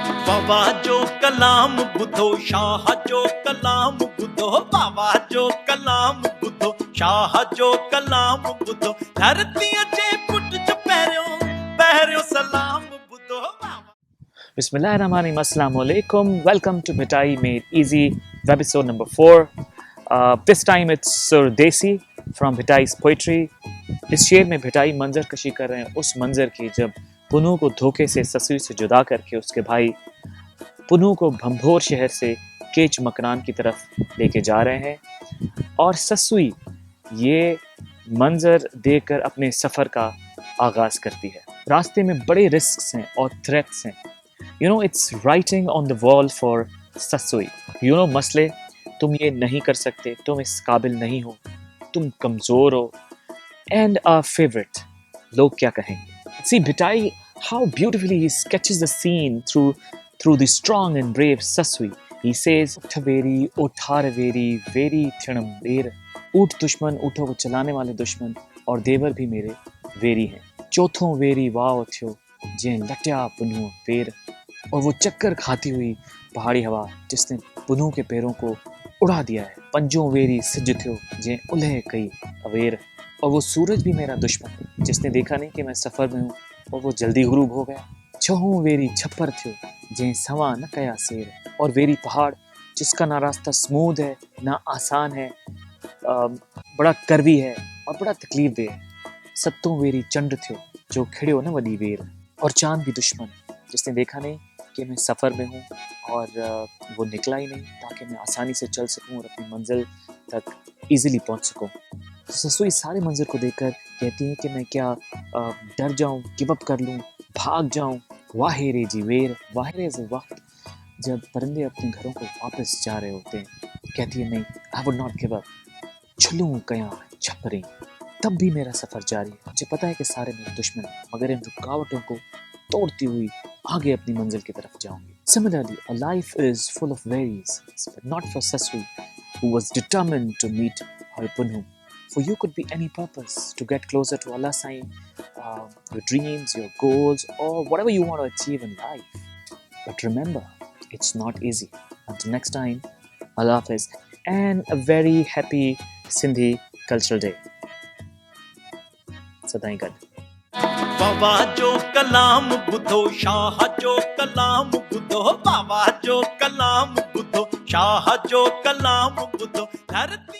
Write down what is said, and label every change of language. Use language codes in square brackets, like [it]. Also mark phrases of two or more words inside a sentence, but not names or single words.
[sd] बाबा जो कलाम बुधो शाह जो कलाम बुधो बाबा जो कलाम बुधो शाह जो कलाम बुधो धरती अचे पुट जो पहिरियों सलाम बुधो बाबा। [ar] بسم الله الرحمن الرحيم. السلام عليكم. [en] Welcome to Mitai Made Easy, episode number 4. This time it's Sur Desi from Mitai's Poetry. [ur] اس شعر میں بھٹائی منظر کشی کر رہے ہیں اس منظر کی جب پنوں کو دھوکے سے سسئی سے جدا کرکے اس کے بھائی پنوں کو بھنبھور شہر سے کیچ مکران کی طرف لے کے جا رہے ہیں اور سسئی یہ منظر دیکھ کر اپنے سفر کا آغاز کرتی ہے. راستے میں بڑے رسکس ہیں اور تھریٹس ہیں. [en] It's writing on the wall for Sasui. [ur] مسئلے، تم یہ نہیں کر سکتے، تم اس قابل نہیں ہو، تم کمزور ہو. [en] and our favourite, [ur] لوگ کیا کہیں گے. [en] See Bhitai, how beautifully he sketches the scene through the strong and brave Sasui. He says, [sd] "اٺ ويري، اوٺار ويري، ويري ٿيم وير." [ur] اوٹھ دشمن، اونٹوں کو چلانے والے دشمن اور دیور بھی میرے ویری ہیں. [sd] चौथों वेरी वाव थियो, जे लट्या पुनू पेर। [ur] اور وہ چکر کھاتی ہوئی پہاڑی ہوا جس نے پنوں کے پیروں کو اڑا دیا ہے. [sd] पंजों वेरी सिज थियो, जे उल्हे कई अवेर। [ur] اور وہ سورج بھی میرا دشمن جس نے دیکھا نہیں کہ میں سفر میں ہوں اور وہ جلدی غروب ہو گیا. [sd] छहों वेरी छप्पर थियो, जे सवा न कया सेर। [ur] اور ویری پہاڑ جس کا نہ راستہ سموتھ ہے نہ آسان ہے، بڑا کروی ہے اور بڑا تکلیف دہ ہے. [sd] सत्तों वेरी चंड थियो, जो खिड़ो न वडी वेर। [ur] اور چاند بھی دشمن جس نے دیکھا نہیں کہ میں سفر میں ہوں اور وہ نکلا ہی نہیں تاکہ میں آسانی سے چل سکوں اور اپنی منزل تک ایزیلی پہنچ سکوں. تو سسئی سارے منظر کو دیکھ کر کہتی ہے کہ میں کیا ڈر جاؤں, [en] give up [ur] کر لوں، بھاگ جاؤں. [sd] वाहेरे जी वेर, [ur] واہیرے سے وقت جب پرندے اپنے گھروں کو واپس جا رہے ہوتے ہیں. کہتی ہے نہیں, [en] I would not give up. [sd] छुलूँ कया छपरी, [ur] تب بھی میرا سفر جاری ہے. مجھے پتا ہے کہ سارے میرے دشمن، مگر ان رکاوٹوں کو توڑتی ہوئی آگے اپنی منزل کی طرف جاؤں گی. [en] Similarly, a life is full of worries, but not for Sasui, who was determined to meet her Punhu. For you could be any purpose to get closer to Allah Sai, your dreams, your goals, or whatever you want to achieve in life. But remember, it's not easy. Until next time, [ur] اللہ حافظ, [en] and a very happy Sindhi Cultural Day. [sd] سدائين گڏ. बाबा जो कलाम बुधो शाह जो कलाम बुधो बाबा जो कलाम बुधो शाह जो कलाम बुधो धरती